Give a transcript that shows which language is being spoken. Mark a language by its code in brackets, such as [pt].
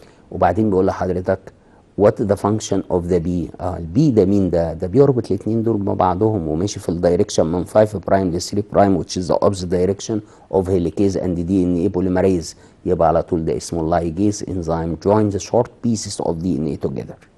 [ar] وبعدين بيقول لحضرتك [en] what the function of the B. [ar] البي ده مين ده؟ ده بيربط الاثنين دول مع بعضهم وماشي في الدايركشن من 5 برايم ل 3 برايم [en] which is the opposite direction of helicase and DNA polymerase. [ar] يبقى على طول ده اسمه [en] ligase enzyme joins the short pieces of DNA together.